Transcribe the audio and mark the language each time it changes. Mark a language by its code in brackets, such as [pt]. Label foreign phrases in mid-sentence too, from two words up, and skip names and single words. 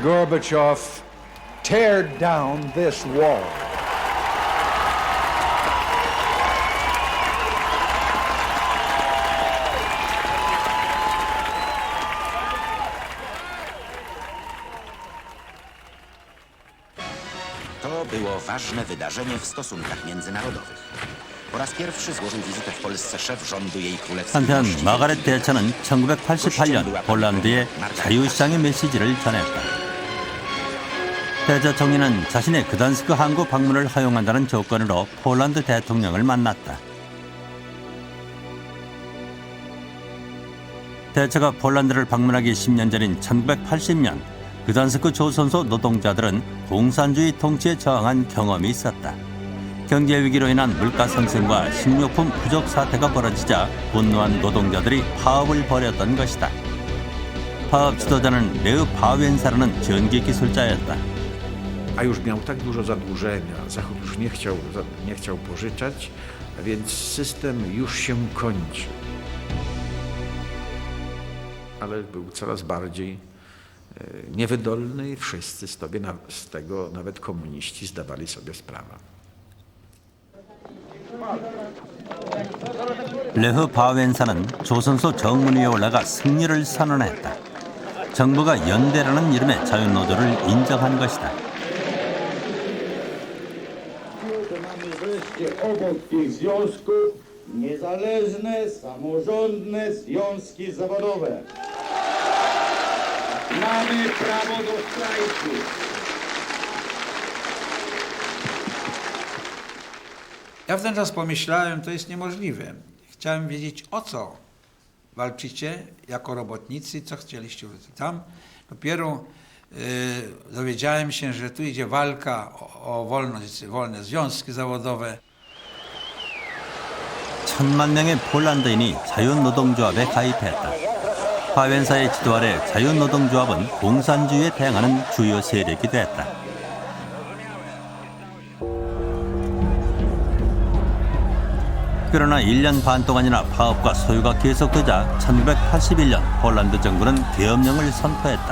[en] Gorbachev, tear down this wall. [pl] To było ważne wydarzenie w stosunkach międzynarodowych. Po raz pierwszy złożył wizytę w Polsce szef rządu jej królewskiej [ko] 한편 [pl] mości [ko] 마가렛 대처는 1988년 폴란드에 자유시장의 메시지를 전했다. 대처 총리는 자신의 그단스크 항구 방문을 허용한다는 조건으로 폴란드 대통령을 만났다. 대처가 폴란드를 방문하기 10년 전인 1980년 그단스크 조선소 노동자들은 공산주의 통치에 저항한 경험이 있었다. 경제 위기로 인한 물가 상승과 식료품 부족 사태가 벌어지자 분노한 노동자들이 파업을 벌였던 것이다. 파업 지도자는 레우 바웬사라는 전기 기술자였다. [pl] A już miał tak dużo zadłużenia, Zachód już nie chciał pożyczać, a więc system już się kończy. Ale był coraz bardziej niewydolny i wszyscy z tego, nawet komuniści, zdawali sobie sprawę. [ko] 레흐 바웬사는 조선소 정문위에 올라가 승리를 선언했다. 정부가 연대라는 이름의 자유노조를 인정한 것이다. [pl] Obok tych związków niezależne, samorządne związki zawodowe. Mamy prawo do strajku. Ja w ten czas pomyślałem, to jest niemożliwe. Chciałem wiedzieć, o co walczycie jako robotnicy, co chcieliście tam. Dopiero dowiedziałem się, że tu idzie walka o wolność, wolne związki zawodowe. [ko] 1000만 명의 폴란드인이 자유노동조합에 가입했다. 바웬사의 지도 아래 자유노동조합은 공산주의에 대항하는 주요 세력이 됐다. 그러나 1년 반 동안이나 파업과 소요가 계속되자 1981년 폴란드 정부는 계엄령을 선포했다.